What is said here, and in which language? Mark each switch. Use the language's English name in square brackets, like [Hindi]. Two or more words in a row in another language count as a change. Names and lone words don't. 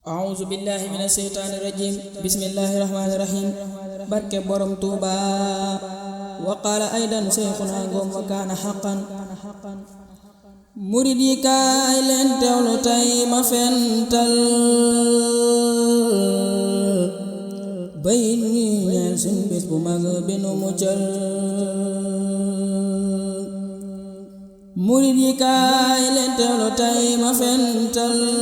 [Arabic] أعوذ بالله من الشيطان الرجيم بسم الله الرحمن الرحيم [Wolof] barke borom Tuuba [Arabic] وقال أيضا شيخنا [Wolof] ngom [Arabic] وكان حقا [Wolof] murid yi kaay leen teewlu tey ma fental bay ñi ñeel suñ bis bu mag bi nu muccal murid yi kaay leen teewlu tey ma fental